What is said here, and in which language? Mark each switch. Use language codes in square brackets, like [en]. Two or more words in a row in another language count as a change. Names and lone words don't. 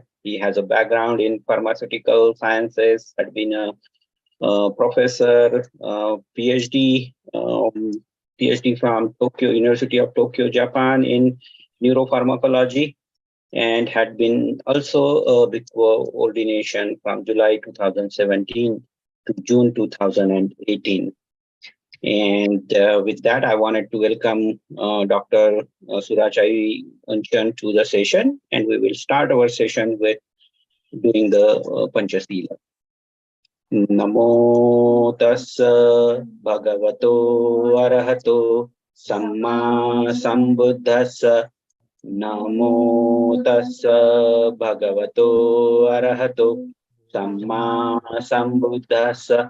[en] He has a background in pharmaceutical sciences, had been a professor, PhD from University of Tokyo, Japan in neuropharmacology, and had been also a ordination from July 2017 to June 2018. And with that, I wanted to welcome Dr. Surachai Unchern to the session, and we will start our session with doing the Panchasila. [pi] Namo tassa bhagavato arahato samma sambuddhassa. Namo tassa bhagavato arahato samma sambuddhassa.